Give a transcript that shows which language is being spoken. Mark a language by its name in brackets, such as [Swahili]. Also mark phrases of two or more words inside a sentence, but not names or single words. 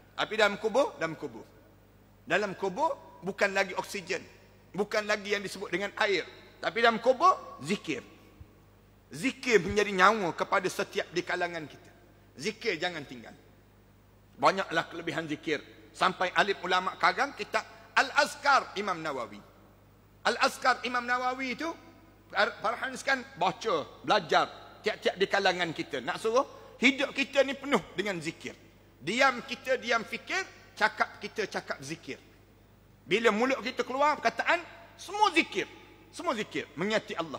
[Malay] Tapi dalam kubur, dalam kubur bukan lagi oksigen, bukan lagi yang disebut dengan air. Tapi dalam kubur, zikir. Zikir menjadi nyawa kepada setiap di kalangan kita. Zikir jangan tinggal. Banyaklah kelebihan zikir. Sampai alim ulama karang kitab Al-Azkar Imam Nawawi. Al-Azkar Imam Nawawi itu, farhaniskan, baca, belajar. Tiap-tiap di kalangan kita. Nak suruh, hidup kita ni penuh dengan zikir. Diam kita, diam fikir. Cakap kita, cakap zikir. Bila mulut kita keluar perkataan, semua zikir. Semua zikir. Mengingati Allah.